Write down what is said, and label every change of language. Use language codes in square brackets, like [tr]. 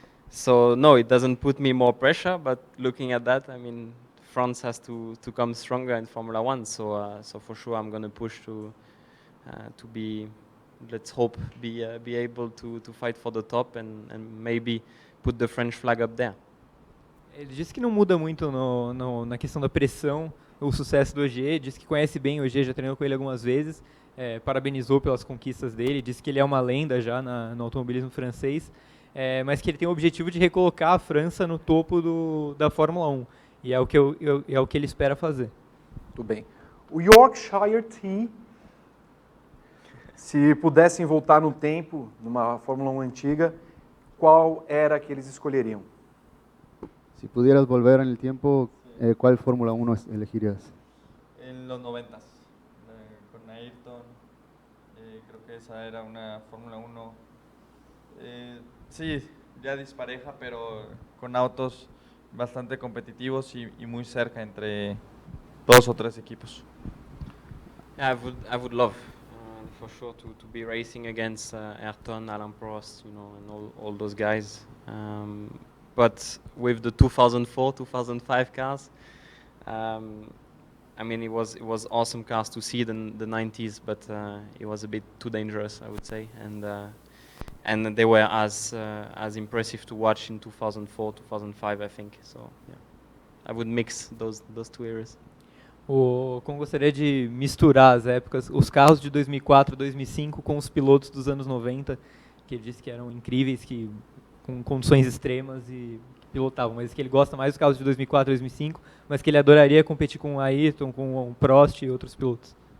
[en] So no, it doesn't put me more pressure. But looking at that, I mean, France has to come stronger in Formula One. So for sure, I'm going to push to be, let's hope, be able to fight for the top and maybe put the French flag up there. [pt] Ele disse que não muda muito na questão da pressão o sucesso do Ogier, disse que conhece bem o Ogier, já treinou com ele algumas vezes, parabenizou pelas conquistas dele, disse que ele é uma lenda já no automobilismo francês, mas que ele tem o objetivo de recolocar a França no topo da Fórmula 1, e é o que ele espera fazer. Tudo bem. O Yorkshire Team, se pudessem voltar no tempo, numa Fórmula 1 antiga, qual era que eles escolheriam? [es] Si pudieras volver en el tiempo, ¿cuál Fórmula 1 elegirías? En los 90s, con Ayrton, creo que esa era una Fórmula 1, sí, ya dispareja, pero con autos bastante competitivos y muy cerca entre 2 o 3 equipos. [en] Yeah, I would love, for sure, to be racing against Ayrton, Alain Prost, you know, and all those guys. But with the 2004, 2005 cars, I mean, it was awesome cars to see in the 90s, but it was a bit too dangerous, I would say, and they were as impressive to watch in 2004, 2005, I think. So yeah, I would mix those two eras. [pt] O Ocon gostaria de misturar as épocas, os carros de 2004, 2005 com os pilotos dos anos 90, que ele disse que eram incríveis, que com condições extremas e que pilotavam, mas que ele gosta mais dos carros de 2004, 2005, mas que ele adoraria competir com o Ayrton, com o Prost e outros pilotos.